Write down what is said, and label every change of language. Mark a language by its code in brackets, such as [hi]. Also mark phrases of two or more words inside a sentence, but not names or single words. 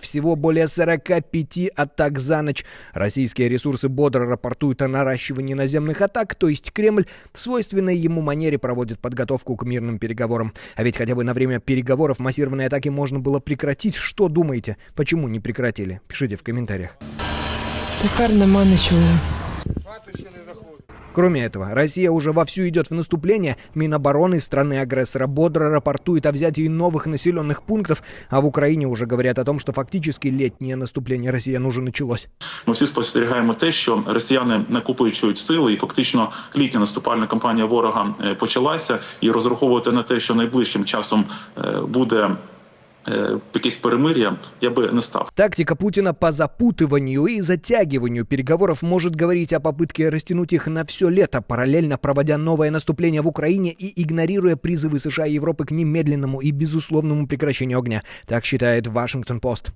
[ru] Всего более 45 атак за ночь. Российские ресурсы бодро рапортуют о наращивании наземных атак, то есть Кремль в свойственной ему манере проводит подготовку к мирным переговорам. А ведь хотя бы на время переговоров массированные атаки можно было прекратить. Что думаете? Почему не прекратили? Пишите в комментариях. [uk] Тепер нема нічого. [ru] Кроме этого, Россия уже вовсю идет в наступление. Минобороны страны-агрессора бодро рапортует о взятии новых населенных пунктов, а в Украине уже говорят о том, что фактически летнее наступление росіян уже началось. [uk] Ми всі спостерігаємо те, що росіяни накопичують сили, і фактично літня наступальна кампанія ворога почалася, і розраховувати на те, що найближчим часом буде якесь перемир'я, я бы не став. [ru] Тактика Путина по запутыванию и затягиванию переговоров может говорить о попытке растянуть их на все лето, параллельно проводя новое наступление в Украине и игнорируя призывы США и Европы к немедленному и безусловному прекращению огня. Так считает Вашингтон-Пост.